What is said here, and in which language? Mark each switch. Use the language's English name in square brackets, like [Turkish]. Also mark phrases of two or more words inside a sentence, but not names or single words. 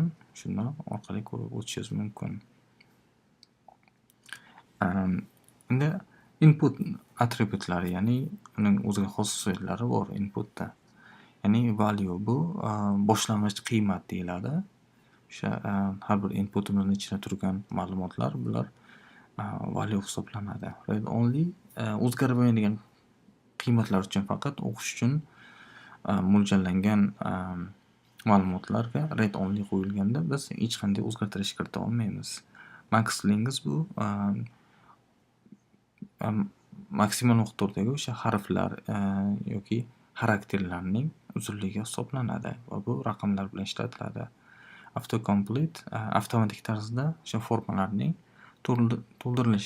[Uzbek] Shundan orqali ko'rib o'tishingiz mumkin. Endi input attributlari, ya'ni uning o'ziga xos xususiyatlari bor inputda. Ya'ni value bu boshlang'ich qiymat deyiladi. O'sha har bir inputimizning ichida turgan ma'lumotlar bular value hisoblanadi. [English] Read only [Uzbek] o'zgarmaydigan qiymatlar uchun faqat o'qish uchun mo'ljallangan ma'lumotlarga [English] read only [Uzbek] qo'yilganda biz hech qanday o'zgartirish kirita olmaymiz. Max stringiz bu maksimal miqdordagi o'sha harflar yoki xarakterlarning uzunligi hisoblanadi va bu raqamlar bilan ishlatiladi. Autocomplete avtomatik tarzda o'sha formalarning to'ldirilishi.